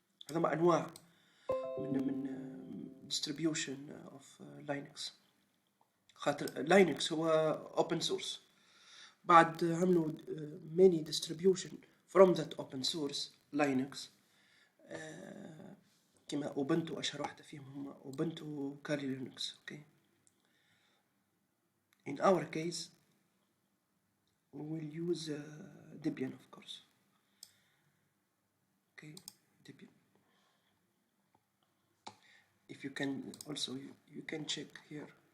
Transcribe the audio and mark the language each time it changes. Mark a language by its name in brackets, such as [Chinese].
[Arabic] هذا أنواع من [English] distribution of Linux. [Arabic] خاطر Linux هو [English] open source. [Arabic] بعد عملوا [English] many distribution from that open source Linux. [Arabic] كما Ubuntu أشهر واحدة فيهم هم Ubuntu Kali Linux. [English] Okay. In our case, we will use Debian, of course. Okay, Debian. If you can also, you can check here.